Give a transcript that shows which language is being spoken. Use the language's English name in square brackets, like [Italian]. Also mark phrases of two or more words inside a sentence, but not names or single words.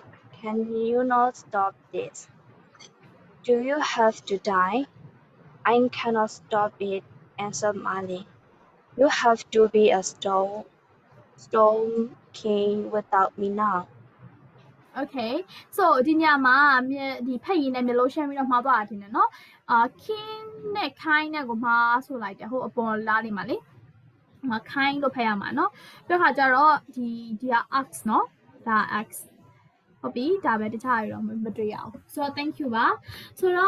[English] Can you not stop this? Do you have to die? I cannot stop it, answered Merlin. You have to be a stone king without me now. [Burmese] Okay so ဒီညမှာဒီဖက်ရည်နဲ့မျိုးလုံးရှင်းပြီးတော့မှားသွားတာတင်တယ်နော်king နဲ့ kind နဲ့ကိုမှားဆိုလိုက်တယ်ဟိုအပေါ်လားလေးမှာလေkind လို့ဖတ်ရမှာ နော်ပြီးခါကျတော့ဒီက ax နော်ဒါ ax ဟုတ်ပြီဒါပဲတခြားရတော့မတွေ့ရအောင်ဆိုတော့ [English] thank you [Burmese] ပါဆိုတော့